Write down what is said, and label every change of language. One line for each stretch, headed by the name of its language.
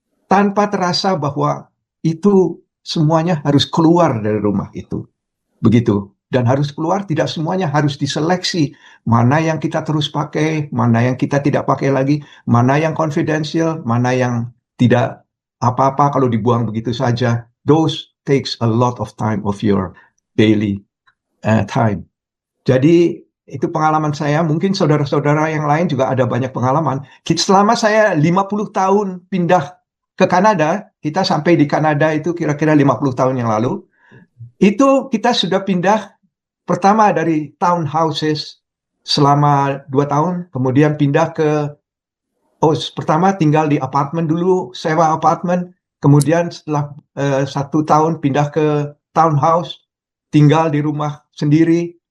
Indonesian: Tanpa terasa bahwa itu semuanya harus keluar dari rumah itu. Begitu. Dan harus keluar, tidak semuanya harus diseleksi. Mana yang kita terus pakai, mana yang kita tidak pakai lagi, mana yang confidential, mana yang tidak apa-apa kalau dibuang begitu saja.
English: Those takes a lot of time of your daily time.
Indonesian: Jadi itu pengalaman saya, mungkin saudara-saudara yang lain juga ada banyak pengalaman. Selama saya 50 tahun pindah ke Kanada, kita sampai di Kanada itu kira-kira 50 tahun yang lalu, itu kita sudah pindah pertama dari townhouses selama 2 tahun, kemudian pindah ke, pertama tinggal di apartemen dulu, sewa apartemen, kemudian setelah 1 tahun pindah ke townhouse, tinggal di rumah sendiri.